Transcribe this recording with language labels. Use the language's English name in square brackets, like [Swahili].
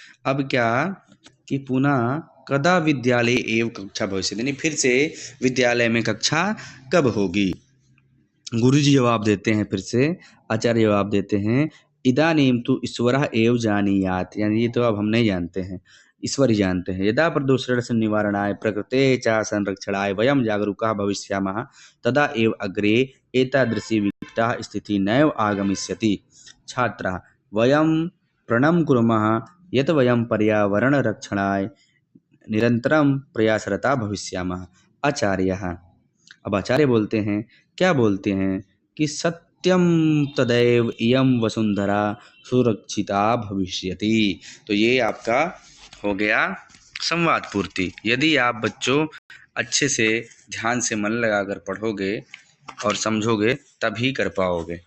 [Hindi] अब क्या कि [Sanskrit] पुनः कदा विद्यालय एव कक्षा भविष्यति, [Hindi] यानी फिर से विद्यालय में कक्षा कब होगी। गुरुजी जवाब देते हैं, फिर से आचार्य जवाब देते हैं, [Sanskrit] इदानीं तु ईश्वरः एव जानीयात्, [Hindi] यानी ये तो अब हम नहीं जानते हैं, ईश्वर ही जानते हैं। [Sanskrit] यदा प्रदूषणस्य निवारणाय प्रकृतेः च संरक्षणाय वयं जागरूकाः भविष्यामः तदा एव अग्रे एतादृशी विकटा स्थितिः नैव आगमिष्यति। छात्राः वयं प्रणं कुर्मः यत् वयं पर्यावरणरक्षणाय निरन्तरं प्रयासरता भविष्यामः। [Hindi] आचार्यः, अब आचार्य बोलते हैं, क्या बोलते हैं कि [Sanskrit] सत्यम तदैव इयं वसुंधरा सुरक्षिता भविष्यति। [Hindi] तो ये आपका हो गया संवाद पूर्ति। यदि आप बच्चों अच्छे से ध्यान से मन लगाकर पढ़ोगे और समझोगे तभी कर पाओगे।